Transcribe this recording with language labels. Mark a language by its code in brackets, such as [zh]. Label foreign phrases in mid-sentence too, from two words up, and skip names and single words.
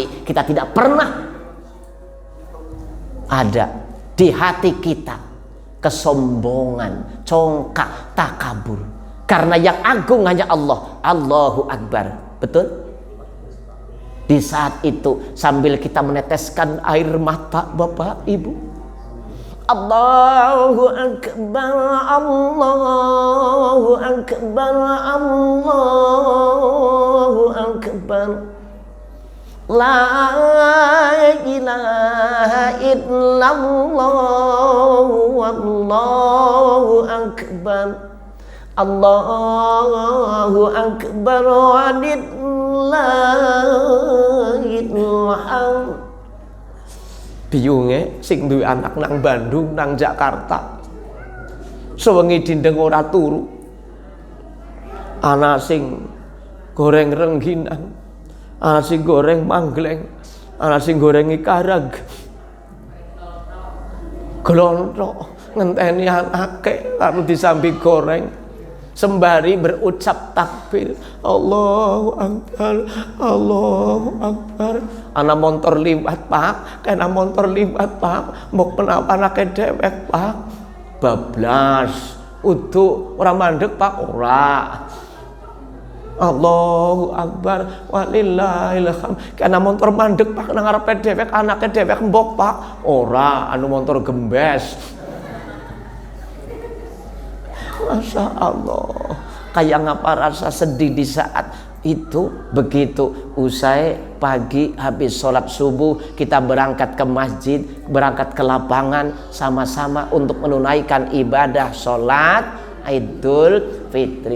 [id] Kita tidak pernah ada di hati kita kesombongan, congkak, takabur. Karena yang agung hanya Allah. [ar] الله أكبر. [id] Betul? Di saat itu sambil kita meneteskan air mata Bapak Ibu, [ar] الله أكبر، الله أكبر، الله أكبر. لا إله إلا الله، والله أكبر. الله أكبر ولله الحمد. [jv] Biyunge sing duwe anak nang Bandung, nang Jakarta, sewengi dindeng ora turu. Ana sing goreng rengginan, ana sing goreng manggleng, ana sing goreng ikarag. Glonthok ngenteni anake karo disambi goreng [id] sembari berucap takbir, [ar] الله أكبر، الله أكبر. [jv] Ana motor liwat Pak, kena motor liwat Pak, mbok menapa anake dhewek Pak. Bablas udu ora mandeg Pak, ora. [ar] الله أكبر ولله الحمد. [jv] Kena motor mandeg Pak nang ngarepe dhewek, anake dhewek mbok Pak, ora, anu motor gembes. [ar] ما شاء الله, [id] kayak ngapa rasa sedih di saat itu. Begitu usai pagi habis sholat subuh, kita berangkat ke masjid, berangkat ke lapangan sama-sama untuk menunaikan ibadah sholat Idul Fitri.